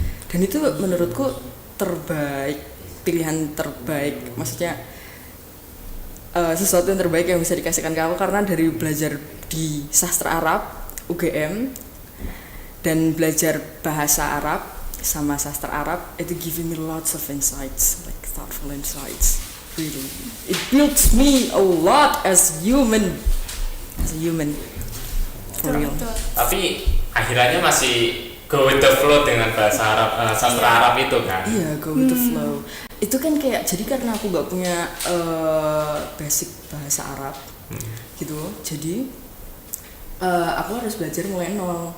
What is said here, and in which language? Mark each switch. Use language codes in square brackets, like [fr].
[id] Dan itu menurutku terbaik, pilihan terbaik, maksudnya sesuatu yang terbaik yang bisa dikasihkan ke aku, karena dari belajar di sastra Arab UGM dan belajar bahasa Arab sama sastra Arab itu [en] giving me lots of insights, like thoughtful insights. Really, it builds me a lot as a human, for real. [id] Betul. Tapi akhirannya masih [en] go with the flow [id] dengan bahasa Arab, sastra Arab itu kan. Iya, [en] go with the flow. [id] Itu kan kayak, jadi karena aku gak punya basic bahasa Arab gitu, jadi aku harus belajar mulai nol.